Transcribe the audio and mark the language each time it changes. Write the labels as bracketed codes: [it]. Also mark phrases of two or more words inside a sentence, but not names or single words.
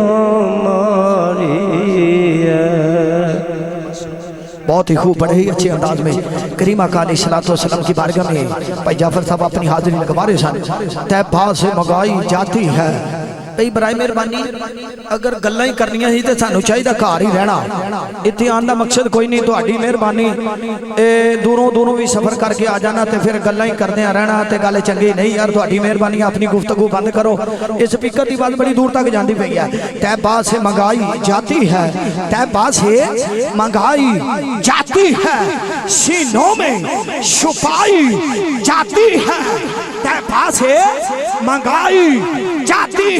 [ur] بہت ہی خوب بڑے ہی اچھے انداز میں کریم آقا علیہ السلام کی بارگاہ میں بھائی جعفر صاحب اپنی حاضری لگوا رہے سن طیبہ سے منگائی جاتی ہے بھئی برائے مہربانی [pa] اگر گلاں ہی کرنیاں ہی تے سانو چاہیے گھر ہی رہنا اتنے آن دا مقصد کوئی نہیں تہاڈی مہربانی دوروں بھی سفر کر کے آ جانا تے پھر گلاں ہی کردے رہنا تے گل چنگی نہیں یار تہاڈی مہربانی اپنی گفتگو بند کرو اس سپیکر دی بات بڑی دور تک جاندی پئی ہے [ur] طیبہ سے منگائی جاتی ہے [pa] طیبہ [ur] سے منگائی جاتی ہے سینوں میں چھپائی جاتی ہے طیبہ سے منگائی جاتی